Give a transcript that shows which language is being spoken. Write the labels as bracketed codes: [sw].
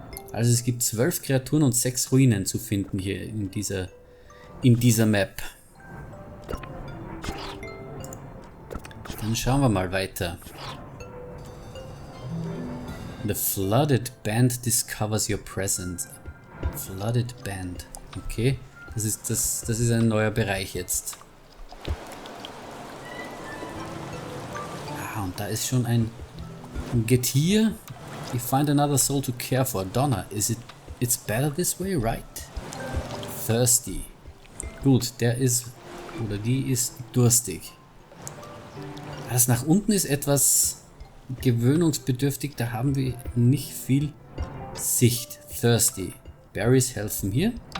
[de] Also es gibt 12 Kreaturen und 6 Ruinen zu finden hier in dieser Map. Dann schauen wir mal weiter. [en] The flooded band discovers your presence. Flooded band. [de] Okay, das ist ein neuer Bereich jetzt. Und da ist schon ein Getier. [en] You find another soul to care for. Donna, it's better this way, right? Thirsty. [de] Gut, der ist oder die ist durstig. Das nach unten ist etwas gewöhnungsbedürftig, da haben wir nicht viel Sicht. Thirsty. Berries helfen hier.